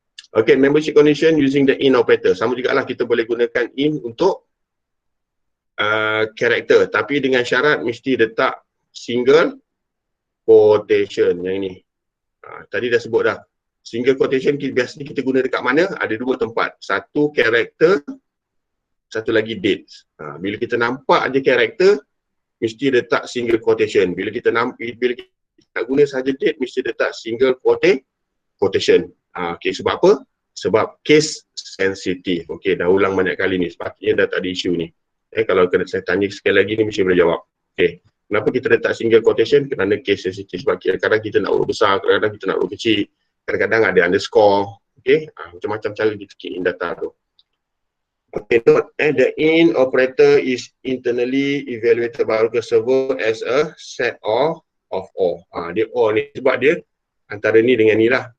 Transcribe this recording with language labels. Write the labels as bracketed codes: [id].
[en] Okay, membership condition using the in operator. [ms] Sama juga lah kita boleh gunakan in untuk karakter. Tapi dengan syarat mesti letak single quotation yang ini. Tadi dah sebut dah. Single quotation biasanya kita guna dekat mana? Ada dua tempat. Satu karakter, satu lagi dates. Bila kita nampak je karakter, mesti letak single quotation. Bila kita nak guna sahaja date, mesti letak single quotation. Okay, sebab apa? Sebab case sensitive. Okay, dah ulang banyak kali ni. Sepatutnya dah tak ada isu ni. Kalau kena saya tanya sekali lagi ni mesti boleh jawab. Okay. Kenapa kita letak single quotation? Kerana case sensitive. Sebab kadang-kadang kita nak urut besar, kadang-kadang kita nak urut kecil, kadang-kadang ada underscore. Okay. Macam-macam cara kita key in data tu. [en] Okay, note, the in operator is internally evaluated by Oracle Server as a set of all. [ms] Dia all ni sebab dia antara ni dengan ni lah.